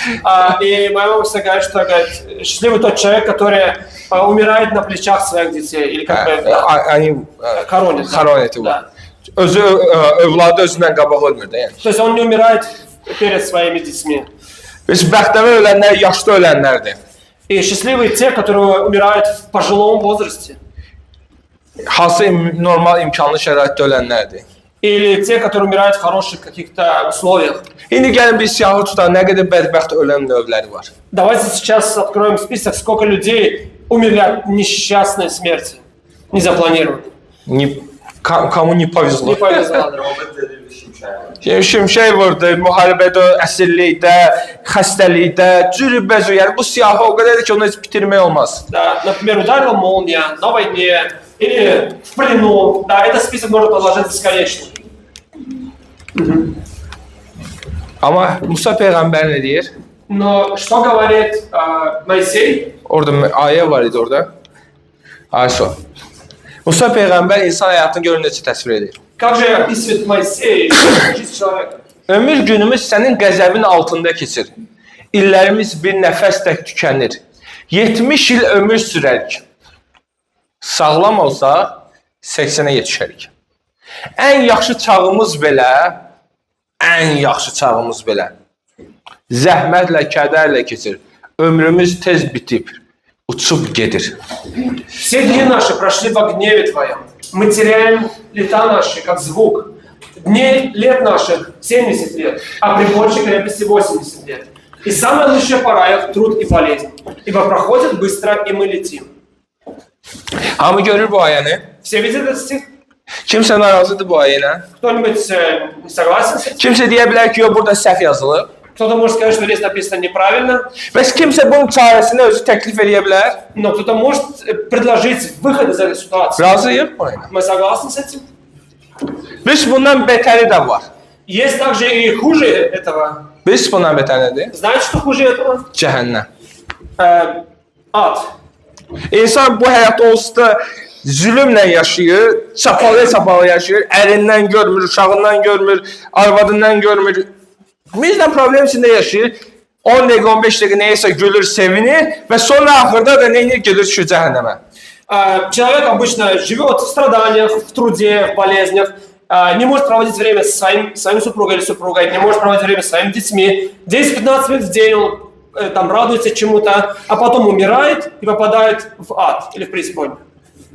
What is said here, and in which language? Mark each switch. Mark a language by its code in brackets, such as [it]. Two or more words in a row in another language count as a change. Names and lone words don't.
[ru] И моя мама всегда говорит, что говорит, счастливый тот человек, который умирает на плечах своих детей. Или как бы хоронит. Хоронит его. Да. [az] Özü övladı özündən qabaq ölmür də yəni. [ru] То есть он не умирает перед своими детьми. [az] Biz bəxtəvər ölənlər yaşlı ölənlərdir. [ru] И счастливые те, которые умирают в пожилом возрасте. [az] Hansı normal imkanlı şəraitdə ölənlərdir. [ru] Или те, которые умирают в хороших каких-то условиях. [az] İndi gəlin biz siyahı tutan nə qədər bədbəxt ölən növləri var. [ru] Давайте сейчас откроем список, сколько людей умерли от несчастной смерти, незапланированной. Kamu не повезло. Не повезло. [az] Şimşək vurdu, müharibədə, əsirlikdə, xəstəlikdə, cürübəzü. Yəni bu siyahı o qədərdir ki, onu heç bitirmək olmaz. [ru] Да, например, ударила молния на войне или в плену. Да, этот список можно продолжать бесконечно. [az] Amma Musa Peyğəmbər nə deyir? [ru] Но что говорит Моисей? [az] Orada ayə var idi orada. Ayso. Musa Peyğəmbər insan həyatını görün necə təsvir edir. [ru] Как же описывает Моисей жизнь человека? [az] Ömür günümüz sənin qəzəbin altında keçir. İllərimiz bir nəfəs tək tükənir. 70 il ömür sürərik. Sağlam olsa 80-ə yetişərik. Ən yaxşı çağımız belə zəhmətlə, kədərlə keçir. Ömrümüz tez bitib, uçub gedir. [ru] Все дни наши прошли в гневе Твоем. Мы теряем лета наши, как звук. Лет наших 70 лет, а при большей крепости 80 лет. И самая лучшая пора – это труд и болезнь. Ибо проходит быстро, и мы летим. [az] Hamı görür bu ayəni. [ru] Все видят этот стих? [az] Kimsə narazıdır bu ayına. [ru] Кто-нибудь не согласен с этим? [az] Kimsə deyə bilər ki, yox, burada səhv yazılıb. [ru] Кто-то может сказать, что здесь написано неправильно. [az] Bəs kimsə bunun çarəsini özü təklif edə bilər. [ru] Но кто-то может предложить выход из этой ситуации. [az] Razıyıq bu ayına. [ru] Мы согласны с этим? [az] Biz bundan betəri də var. [ru] Есть также и хуже этого. [az] Biz bundan betər nədir? [ru] Знаете, что хуже этого? [az] Cəhənnəm. [ru] Ад. [az] İnsan bu həyatda onsuz da zülmlə yaşayır, çapalı yaşayır, ərindən görmür, uşağından görmür, arvadından görmür. Bizdən problem içində yaşayır. 10 dəqiqə, 15 dəqiqə neyəsə gülür, sevinir və sonra axırda da neyinir, gedir şu cəhənnəmə. [ru] Человек обычно живет в страданиях, в труде, в болезнях, не может проводить время с своим супругой или супругой, не может проводить время с своими детьми. 10-15 минут в день он там радуется чему-то, а потом умирает и попадает в ад или в преисподнюю.